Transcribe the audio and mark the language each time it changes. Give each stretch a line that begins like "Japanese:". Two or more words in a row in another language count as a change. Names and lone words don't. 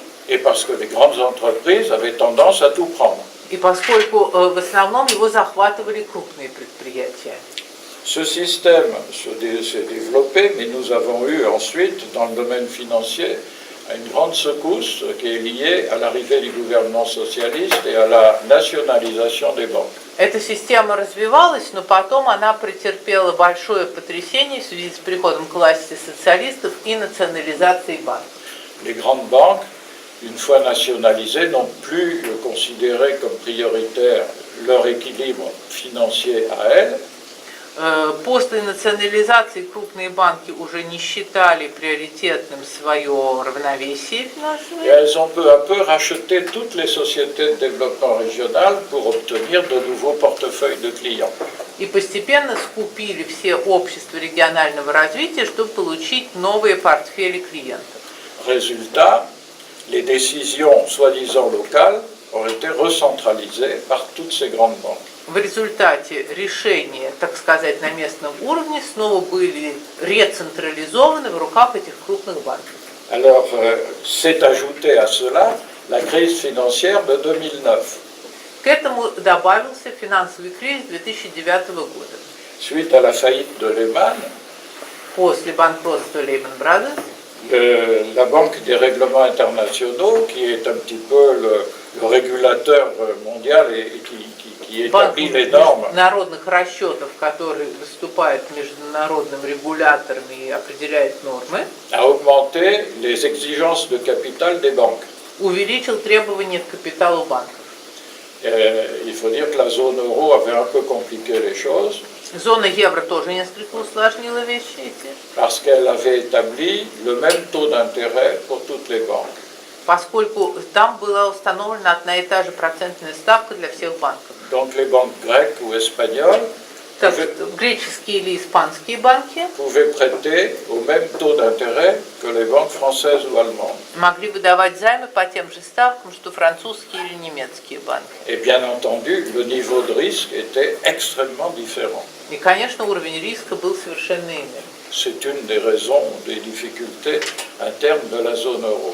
French: et parce que les grandes entreprises avaient tendance à tout prendre.
Russian: и поскольку в основном его захватывали крупные предприятия.
French: Ce système s'est développé, mais nous avons eu ensuite, dans le domaine financier, une grande secousse qui est liée à l'arrivée du gouvernement socialiste et à la nationalisation des banques.
Russian: Эта система развивалась, но потом она претерпела большое потрясение в связи с приходом к власти социалистов и национализацией банков.
French: Les grandes banques, une fois nationalisées, n'ont plus considéré comme prioritaire leur équilibre financier à elles.
Russian: После национализации крупные банки уже не считали приоритетным свое равновесие
French: Et
Russian: финансовое.
French: elles ont peu à peu racheté toutes les sociétés de développement régional pour obtenir de nouveaux portefeuilles de clients.
Russian: И постепенно скупили все общества регионального развития, чтобы получить новые портфели клиентов.
French: Résultat, les décisions soi-disant locales ont été recentralisées par toutes ces grandes banques.
Russian: В результате решения, так сказать, на местном уровне снова были рецентрализованы в руках этих крупных банков.
French: Alors, s'est ajoutée à cela la crise financière de 2009.
Russian: К этому добавился финансовый кризис 2009 года.
French: Suite à la faillite de Lehman,
Russian: После банкротства Lehman Brothers
French: La Banque des règlements internationaux, qui est un petit peu le régulateur mondial et qui
Russian: Банк
French: établit les normes,
Russian: международных расчетов, который выступает международным регулятором и определяет нормы,
French: a augmenté les exigences de capital des banques.
Russian: увеличил требования к капиталу банков.
French: Il faut dire que la zone euro avait un peu compliqué les choses
Russian: Зона евро тоже несколько усложнила вещи эти,
French: parce qu'elle avait établi le même taux d'intérêt pour toutes les banques.
Russian: поскольку там была установлена одна и та же процентная ставка для всех банков.
French: Donc les banques grecques ou espagnoles
Russian: Так, греческие или испанские банки
French: pouvaient prêter au même taux d'intérêt que les banques françaises ou allemandes.
Russian: могли выдавать займы по тем же ставкам, что французские или немецкие банки.
French: Et bien entendu, le niveau de risque était extrêmement différent.
Russian: И, конечно, уровень риска был совершенно иным.
French: C'est une des raisons des difficultés internes de la zone euro.